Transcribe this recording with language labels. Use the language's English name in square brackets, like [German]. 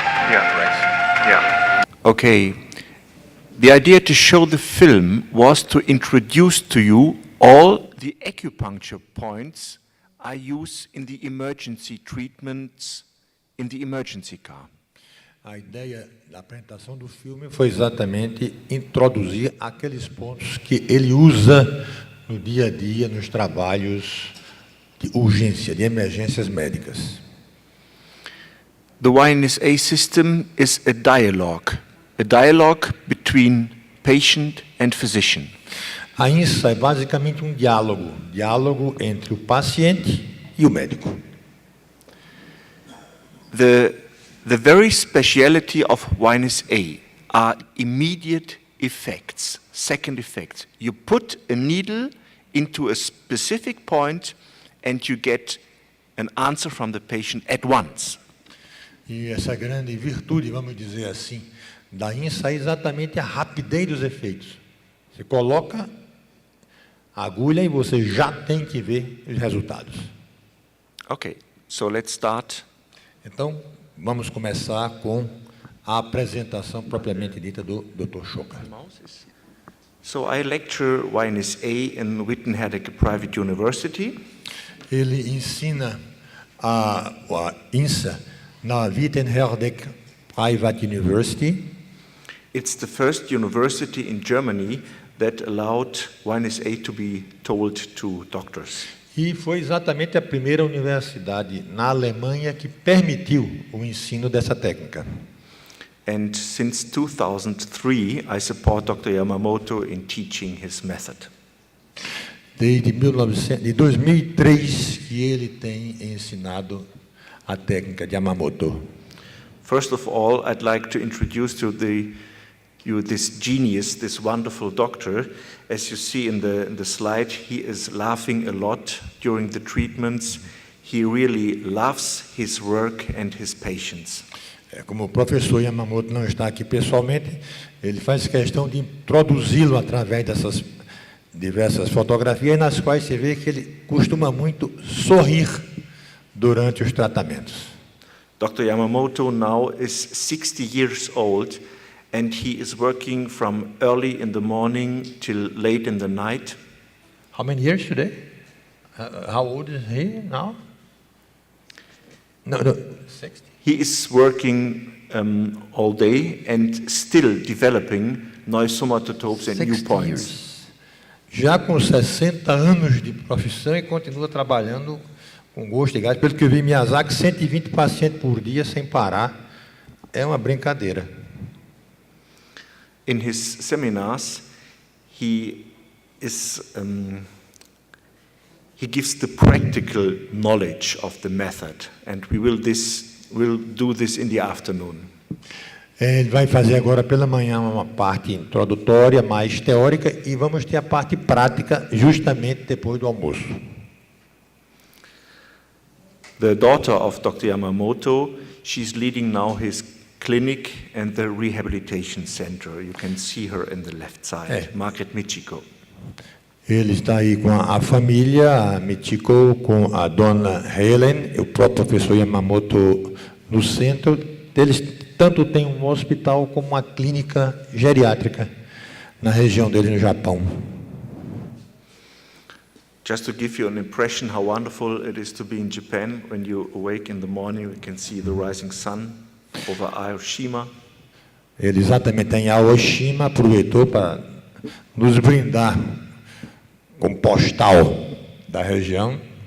[English] Yeah. Okay. The idea to show the film was to introduce to you all the acupuncture points I use in the emergency treatments in the emergency car. [Portuguese] A ideia da apresentação do filme foi exatamente introduzir aqueles pontos que ele usa no dia a dia, nos trabalhos de urgência, de emergências médicas. [English] The YNSA system is a dialogue between patient and physician. [Portuguese] A INSA é basicamente um diálogo entre o paciente e o médico. [English] The very speciality of YNSA are immediate effects, second effects. You put a needle into a specific point and you get an answer from the patient at once. [Portuguese] E essa grande virtude, vamos dizer assim, da INSA é exatamente a rapidez dos efeitos. Você coloca a agulha e você já tem que ver os resultados. [English] Okay, so let's start. [Portuguese] Então, vamos começar com a apresentação propriamente dita do Dr. Schocker. [English] So I lecture YNSA in Wittenherdecke Private University. [Portuguese] Ele ensina a INSA na Wittenherdecke Private University. [English] It's the first university in Germany that allowed YNSA to be told to doctors. [Portuguese] E foi exatamente a primeira universidade na Alemanha que permitiu o ensino dessa técnica. [English] And since 2003, I support Dr. Yamamoto in teaching his method. [Portuguese] Desde 2003 que ele tem ensinado a técnica de Yamamoto. [English] First of all, I'd like to introduce to you this genius, this wonderful doctor. As you see in the slide, he is laughing a lot during the treatments. He really loves his work and his patients. [Portuguese] Como o professor Yamamoto não está aqui pessoalmente, ele faz questão de introduzi-lo através dessas diversas fotografias nas quais se vê que ele costuma muito sorrir durante os tratamentos. [English] Dr. Yamamoto now is 60 years old and he is working from early in the morning till late in the night. How many years today? How old is he now? No, 60. He is working all day and still developing new somatotopes and new points. [Portuguese] Já com 60 anos de profissão e continua trabalhando com gosto e gás. Pelo que eu vi em Miyazaki, 120 pacientes por dia sem parar. É uma brincadeira. [English] In his seminars, he gives the practical knowledge of the method, and we will do this in the afternoon. [Portuguese] Ele vai fazer agora pela manhã uma parte introdutória, mais teórica, e vamos ter a parte prática justamente depois do almoço. [English] The daughter of Dr. Yamamoto, she's leading now his clinic and the rehabilitation center. You can see her in the left side, Margaret Michiko. [Portuguese] Ele está aí com a família, a Michiko, com a dona Helen, o próprio professor Yamamoto no centro. Eles tanto têm um hospital como uma clínica geriátrica na região dele no Japão. [English] Just to give you an impression how wonderful it is to be in Japan, when you awake in the morning, you can see the rising sun over Aoshima. [Portuguese] Ele exatamente em Aoshima aproveitou para nos brindar com postal da região.